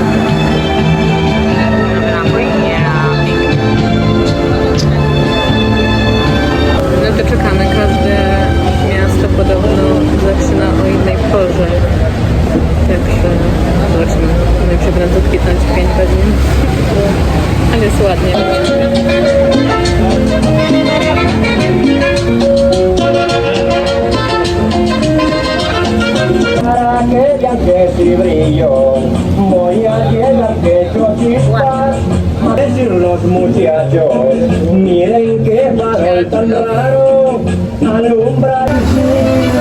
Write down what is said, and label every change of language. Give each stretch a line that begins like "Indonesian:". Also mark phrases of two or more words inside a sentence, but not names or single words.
Polish: Napój? Nie, no to czekamy. Każde miasto podobno zaczyna o innej porze. Także zobaczymy. Najpierw będą kwitnąć 5 godzin. Ale jest ładnie.
Spanish: Para que vean que sí brillo, voy a llegar que yo chispas. A decir los muchachos, miren qué farol tan raro, alumbra el cielo.